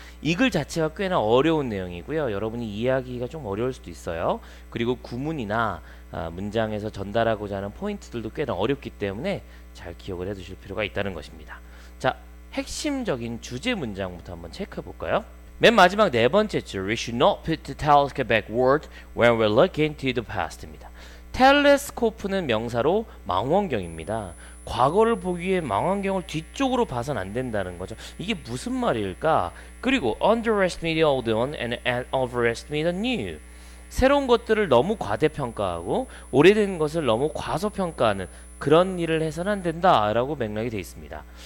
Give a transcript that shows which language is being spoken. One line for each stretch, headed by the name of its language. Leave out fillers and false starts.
Korean: 이 글 자체가 꽤나 어려운 내용이고요. 여러분이 이해하기가 좀 어려울 수도 있어요. 그리고 구문이나 문장에서 전달하고자 하는 포인트들도 꽤나 어렵기 때문에 잘 기억을 해 두실 필요가 있다는 것입니다. 자, 핵심적인 주제 문장부터 한번 체크해 볼까요? 맨 마지막 네 번째 줄
English: We should not put the telescope backward when we're looking to the past입니다.
Korean: 텔레스코프는 명사로 망원경입니다. 과거를 보기 위해 망원경을 뒤쪽으로 봐선 안 된다는 거죠. 이게 무슨 말일까? 그리고
English: underestimate the old one and overestimate the new.
Korean: 새로운 것들을 너무 과대평가하고 오래된 것을 너무 과소평가하는 그런 일을 해서는 안 된다라고 맥락이 되어 있습니다.